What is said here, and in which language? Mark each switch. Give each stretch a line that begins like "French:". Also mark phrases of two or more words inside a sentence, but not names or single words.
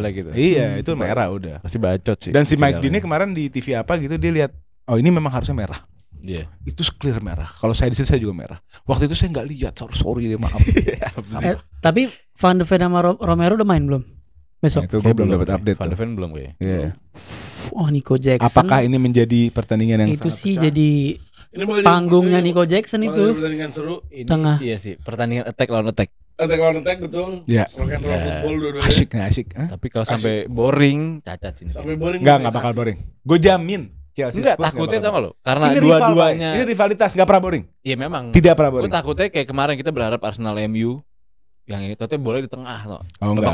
Indonesian: Gitu. Iya, itu merah udah. Pasti bacot sih. Dan si Mike Dean kemarin di TV apa gitu dia lihat, oh ini memang harusnya merah. Iya. Itu clear merah. Kalau saya di situ saya juga merah. Waktu itu saya nggak lihat, sorry deh maaf. Tapi Van de Ven sama Romero udah main belum? Besok. Itu gue belum dapat update. Van de Ven belum gue. Iya. Oh Nico Jackson. Apakah ini menjadi pertandingan yang itu sih jadi panggungnya Nico Jackson itu. Pertandingan seru. Tengah. Iya sih, pertandingan attack lawan attack. Attack betul. Ya.
English: Rock and roll football
Indonesian: dua-duanya. Asik. Tapi kalau sampai boring, cacat sini. Sampai boring. Enggak bakal boring. Gue jamin Chelsea Enggak, Spurs takutnya nggak tau bakal. gak lo? Karena Ini rival, dua-duanya. Pak. Ini rivalitas nggak pernah boring. Iya memang. Tidak pernah Gue boring. takutnya kayak kemarin kita berharap Arsenal MU yang ini tapi bola di tengah loh. Oh, enggak,